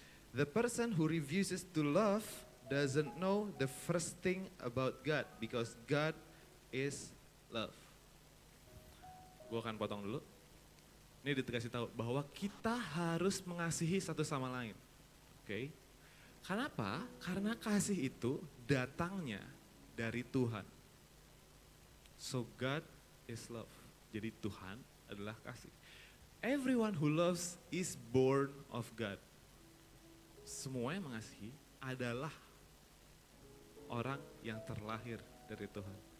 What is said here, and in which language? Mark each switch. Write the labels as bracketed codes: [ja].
[en] The person who refuses to love doesn't know the first thing about God, because God is love. [id] Gue akan potong dulu. Ini dikasih tahu bahwa kita harus mengasihi satu sama lain. Kenapa? Karena kasih itu datangnya dari Tuhan. [en] So God is love. [id] Jadi Tuhan adalah kasih. [en] Everyone who loves is born of God. [id] Semua yang mengasihi adalah orang yang terlahir dari Tuhan.